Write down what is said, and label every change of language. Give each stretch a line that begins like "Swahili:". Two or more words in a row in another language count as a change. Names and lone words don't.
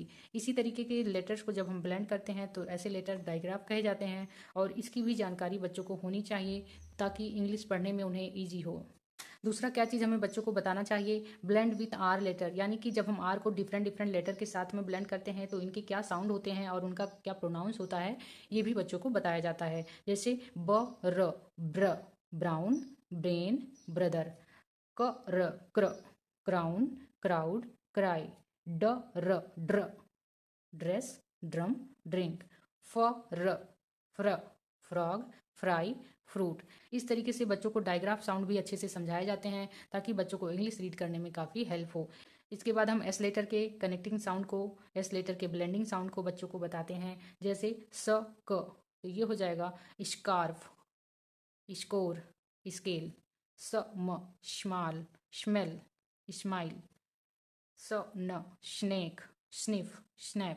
Hindi: इसी तरीके के लेटर्स को जब हम ब्लेंड करते हैं तो ऐसे
English: letter diagraph
Hindi: कहे जाते हैं, और इसकी भी जानकारी बच्चों को होनी चाहिए ताकि इंग्लिश पढ़ने में उन्हें ईजी हो। दूसरा क्या चीज़ हमें बच्चों को बताना चाहिए,
English: blend with R letter,
Hindi: यानी कि जब हम आर को
English: different different letter
Hindi: के साथ में ब्लेंड करते हैं तो इनके क्या साउंड होते हैं और उनका क्या प्रोनाउंस होता है, ये भी बच्चों को बताया जाता है। जैसे ब र, ब्र,
English: brown, brain, brother,
Hindi: क र, क्र,
English: crown, crowd, cry,
Hindi: ड र, ड्र,
English: dress, drum, drink,
Hindi: फ र, फ्र,
English: frog, fry, fruit.
Hindi: इस तरीके से बच्चों को
English: diagraph sound
Hindi: भी अच्छे से समझाए जाते हैं ताकि बच्चों को
English: English read
Hindi: करने में काफ़ी हेल्प हो। इसके बाद हम
English: S letter
Hindi: के
English: connecting sound
Hindi: को,
English: S letter
Hindi: के
English: blending sound
Hindi: को बच्चों को बताते हैं। जैसे स क, तो ये हो जाएगा
English: scarf, score, scale,
Hindi: स म,
English: small, smell, smile,
Hindi: स न,
English: snake, sniff, snap.